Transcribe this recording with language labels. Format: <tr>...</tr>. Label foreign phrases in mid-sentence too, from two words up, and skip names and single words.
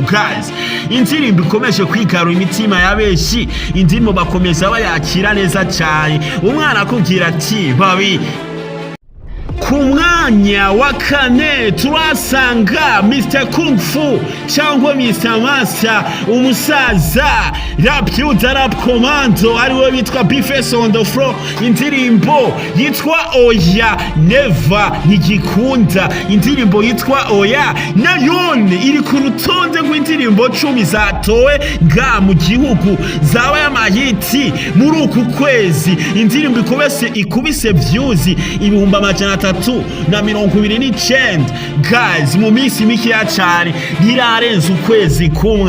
<rw>Indirimbo ikomeje kwigarura imitima ya benshi, indirimbo bakomeza bayakira neza cyane. Umwana akubwira ati Babi. Ku mwanya wa kane turasanga Mr. Kung Fu cyangwa Mr. Master, umusaza</rw> <en>rap commando</en> <rw>ariwe bitwa Beefes on the floor. Indirimbo yitwa Oya Never ntigikunda, indirimbo yitwa Oya nayone iri ku rutonde rw'indirimbo 10 zatowe nga mu gihugu zabaye amahiti muri uku kwezi. Indirimbo ikubise views 329 mu minsi mikeya cyane, ntirarenza ukwezi kumwe.</rw>